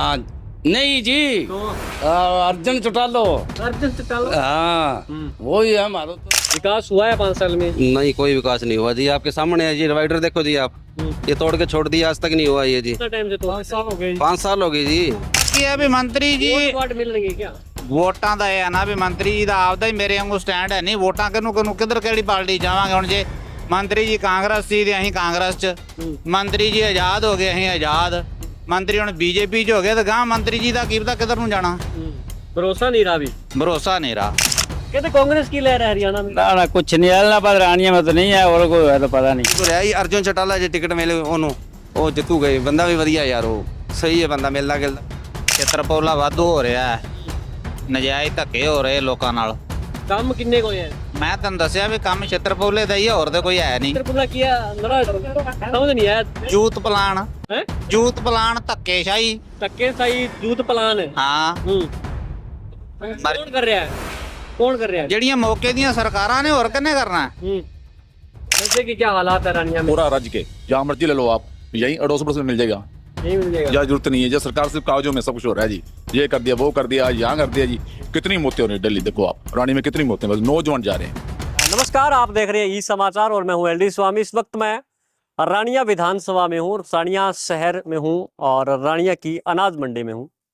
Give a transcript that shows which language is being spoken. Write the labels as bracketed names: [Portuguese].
[Hindi] हाँ नहीं जी, तो अर्जुन चौटाला। अर्जुन चौटाला। हाँ वो ही है हमारा तो। विकास हुआ है 5 साल में? नहीं, कोई विकास नहीं हुआ जी। आपके सामने है जी, डिवाइडर देखो जी आप, ये तोड़ के छोड़ दिया, आज तक नहीं हुआ ये जी। कितना टाइम से? तो 5 साल हो गए। 5 साल हो गए जी। [Punjabi] ਕੀ ਹੈ ਵੀ ਮੰਤਰੀ ਜੀ [Hindi] वोट मिल रही है क्या? [Punjabi] ਵੋਟਾਂ ਦਾ ਇਹ ਆ ਨਾ ਵੀ ਮੰਤਰੀ ਜੀ ਦਾ ਆਪਦਾ ਹੀ ਮੇਰੇ ਵਾਂਗੂ ਸਟੈਂਡ ਹੈ ਨਹੀਂ। ਵੋਟਾਂ ਕਿਹਨੂੰ ਕਿਹਨੂੰ ਕਿੱਧਰ ਕਿਹੜੀ ਪਾਰਟੀ ਜਾਵਾਂਗੇ ਹੁਣ। ਜੇ ਮੰਤਰੀ ਜੀ ਕਾਂਗਰਸ ਸੀ ਤੇ ਅਸੀਂ ਕਾਂਗਰਸ 'ਚ, ਮੰਤਰੀ ਜੀ ਆਜ਼ਾਦ ਹੋ ਗਏ ਅਸੀਂ ਆਜ਼ਾਦ, ਮੰਤਰੀ ਹੁਣ ਬੀਜੇਪੀ 'ਚ ਹੋ ਗਏ ਤੇ ਗਾਂ ਮੰਤਰੀ ਜੀ ਦਾ ਕੀ ਪਤਾ ਕਿੱਧਰ ਨੂੰ ਜਾਣਾ। [Hindi] भरोसा नहीं रहा अभी। ਭਰੋਸਾ नहीं रहा। कहते कांग्रेस की लहर है हरियाणा में। ना कुछ नहीं है ना, पर रानिया में तो नहीं है और कोई है तो पता नहीं। तो रहा ही अर्जुन चौटाला जी, टिकट मिले [Punjabi] ਉਹਨੂੰ, ਉਹ ਜਿੱਤੂ ਗਏ। ਬੰਦਾ ਵੀ ਵਧੀਆ ਯਾਰ, ਉਹ ਸਹੀ ਹੈ ਬੰਦਾ, ਮਿਲਦਾ ਗਿਲਦਾ। ਛਿੱਤਰਪੋਲਾ ਵਾਧੂ ਹੋ ਰਿਹਾ ਹੈ, ਨਜਾਇਜ਼ ਧੱਕੇ ਹੋ ਰਹੇ ਲੋਕਾਂ ਨਾਲ। [Hindi] काम किन्ने को है? [Punjabi] ਮੈਂ ਤੁਹਾਨੂੰ ਦੱਸਿਆ ਵੀ ਕੰਮ ਛਿੱਤਰਪੋਲੇ ਦਾ ਹੀ ਹੈ, ਹੋਰ ਤਾਂ ਕੋਈ ਹੈ ਨਹੀਂ। [Hindi] त्रिपुरा किया मेरा समझ नहीं आया। [Punjabi] ਜੂਤ ਪਲਾਨ, [Hindi] हैं? [Punjabi] ਜੂਤ ਪਲਾਨ ਧੱਕੇਸ਼ਾਹੀ। [Hindi] धक्के सही जूत पलान है। [Punjabi] ਹਾਂ [Hindi] कौन कर रहा है? कौन कर रहा है? [Punjabi] ਜਿਹੜੀਆਂ मौके ਦੀਆਂ ਸਰਕਾਰਾਂ ਨੇ, ਹੋਰ ਕਿੰਨੇ ਕਰਨਾ। [Hindi] वैसे की क्या हालात है रानिया में? पूरा राज्य के जहाँ मर्जी ले लो आप, यहीं अड़ोस पड़ोस में मिल जाएगा। नहीं मिल जाएगा। या जरूरत नहीं है, जब सरकार सिर्फ कागजों में सब कुछ हो रहा है जी। ये कर दिया, वो कर दिया, यहाँ कर दिया जी। कितनी मौतें हो रही है दिल्ली, देखो आप रानी में कितनी मौतें, बस नौजवान जा रहे हैं। नमस्कार, आप देख रहे हैं ई समाचार और मैं हूं एलडी स्वामी। इस वक्त मैं रानिया विधानसभा में हूं, रानिया शहर में हूं और रानिया की अनाज मंडी में हूं।